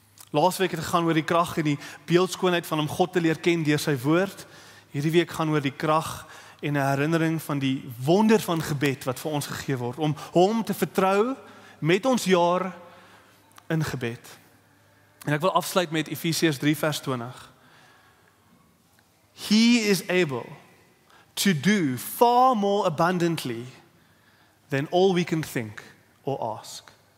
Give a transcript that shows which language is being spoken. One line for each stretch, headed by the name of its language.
Afrikaans: Laasweek het gegaan oor die krag en die beeldskoonheid van om God te leer ken deur sy woord. Hierdie week gaan oor die krag en 'n herinnering van die wonder van gebed wat vir ons gegee word, om hom te vertrou met ons jaar in gebed. En ek wil afsluit met Efesiërs 3 vers 20.
English: He is able to do far more abundantly than all we can think or ask.